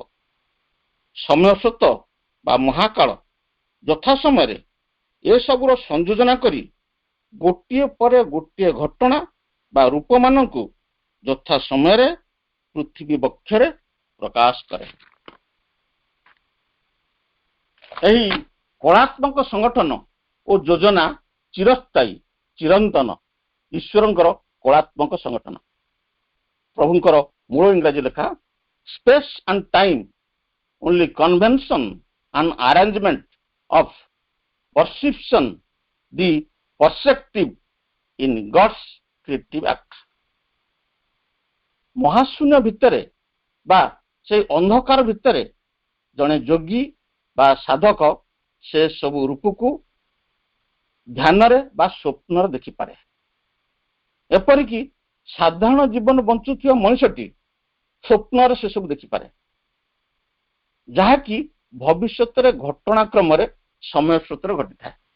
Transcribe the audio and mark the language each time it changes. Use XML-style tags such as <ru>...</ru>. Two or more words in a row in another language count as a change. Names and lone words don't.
<or>ସମୟ ସ୍ରୋତ ବା ମହାକାଳ ଯଥା ସମୟରେ ଏସବୁର ସଂଯୋଜନା କରି ଗୋଟିଏ ପରେ ଗୋଟିଏ ଘଟଣା ବା ରୂପମାନଙ୍କୁ ଯଥା ସମୟରେ ପୃଥିବୀ ବକ୍ଷରେ ପ୍ରକାଶ କରେ। ଏହି କଳାତ୍ମକ ସଂଗଠନ ଓ ଯୋଜନା ଚିରସ୍ଥାୟୀ, ଚିରନ୍ତନ ଈଶ୍ୱରଙ୍କର କଳାତ୍ମକ ସଂଗଠନ। ପ୍ରଭୁଙ୍କର ମୂଳ ଇଂରାଜୀ ଲେଖା,</or> <en>space and time only convention and arrangement of perception, the perceptive in God's creative act।</en> <or>ମହାଶୂନ୍ୟ ଭିତରେ ବା ସେଇ ଅନ୍ଧକାର ଭିତରେ ଜଣେ ଯୋଗୀ ବା ସାଧକ ସେ ସବୁ ରୂପକୁ ଧ୍ୟାନରେ ବା ସ୍ୱପ୍ନରେ ଦେଖିପାରେ। ଏପରିକି ସାଧାରଣ ଜୀବନ ବଞ୍ଚୁଥିବା ମଣିଷଟି ସ୍ୱପ୍ନରେ ସେ ସବୁ ଦେଖିପାରେ, ଯାହାକି ଭବିଷ୍ୟତରେ ଘଟଣାକ୍ରମରେ ସମୟ ସ୍ରୋତରେ ଘଟିଥାଏ।</or>